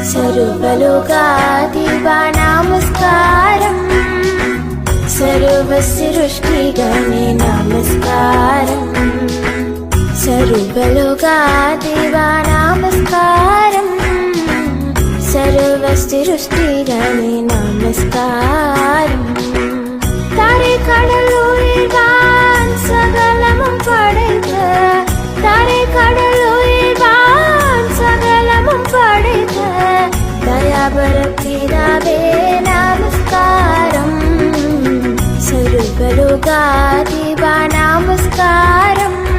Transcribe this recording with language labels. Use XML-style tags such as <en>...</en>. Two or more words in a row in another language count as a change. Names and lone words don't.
<sa>सर्वलोकाधिपा नमस्कारम् सर्वसृष्टिगणे नमस्कारम् सर्वलोकाधिपा नमस्कारम् सर्वसृष्टिगणे नमस्कारम्</sa> <ta>तारे கடலுயிர்வான் சகலமும் படைத்த தாரை கடலுயிர்வான் சகலமும் படைத்த தயாபரத்திதாவே நமஸ்காரம்</ta> <sa>सर्वलोकाधिपा नमस्कारम्</sa>